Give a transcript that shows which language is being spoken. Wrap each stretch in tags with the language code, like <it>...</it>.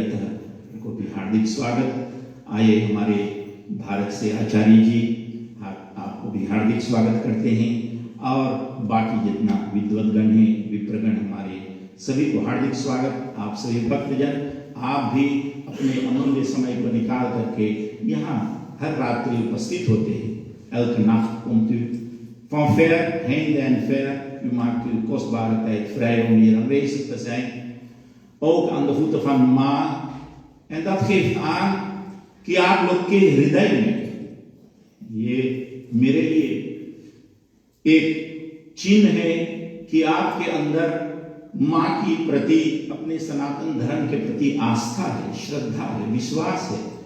<hi>अतः उनको भी हार्दिक स्वागत। आइए हमारे भारत से आचार्य जी आपको भी हार्दिक स्वागत करते हैं, और बाकी जितना विद्वद्गण है विप्रगण हमारे सभी को हार्दिक स्वागत। आप सभी भक्तजन आप भी अपने अमूल्य समय को निकाल करके यहाँ हर रात्रि उपस्थित होते हैं।</hi> <nl>Elke nacht komt u van ver, heinde en ver. U maakt uw kostbare tijd vrij om hier aanwezig te zijn. Ook aan de voeten van Ma. En dat geeft aan</nl> <hi>कि आप लोग के हृदय में ये मेरे लिए एक चिन्ह है कि आपके अंदर माँ की प्रति, अपने सनातन धर्म के प्रति आस्था है, श्रद्धा है, विश्वास है।</hi>